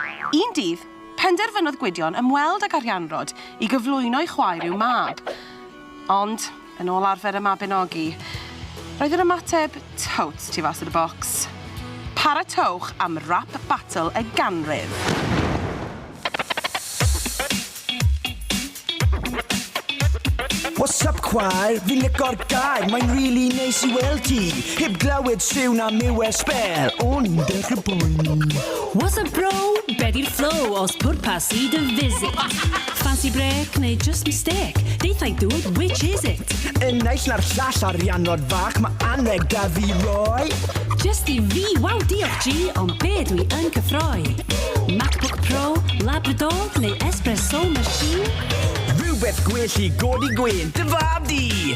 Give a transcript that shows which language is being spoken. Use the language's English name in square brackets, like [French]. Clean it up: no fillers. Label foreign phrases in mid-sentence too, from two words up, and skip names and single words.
[Welsh] Un dydd, penderfynodd Gwydion ymweld ag Arianrod I gyflwyno I chwaer i'w mab. Ond, yn ôl arfer y Mabinogi, roedd yr ymateb totes tu fas o'r bocs. Paratowch am rap battle y ganrif. [English] What's up, [Welsh] chwaer? Fi'n lico'r gair, mae'n really neis I weld ti. Heb glywed siw na miw spel, o'n i'n dechrau boeni. [English] What's up, bro? [Welsh] Be di'r flow os pwrpas I dy visit? [English] Fancy break neu just mistake? [Welsh] Deithau dŵr, [English] which is it? [Welsh] Yn naill na'r llall Arianrod fach, mae anreg da fi roi. Just I fi, waw diolch G, ond be dwi yn cyffroi? MacBook Pro, Labrador neu [English] Espresso Machine? [Welsh] Rhywbeth gwell I godi gwyn, dy fab di!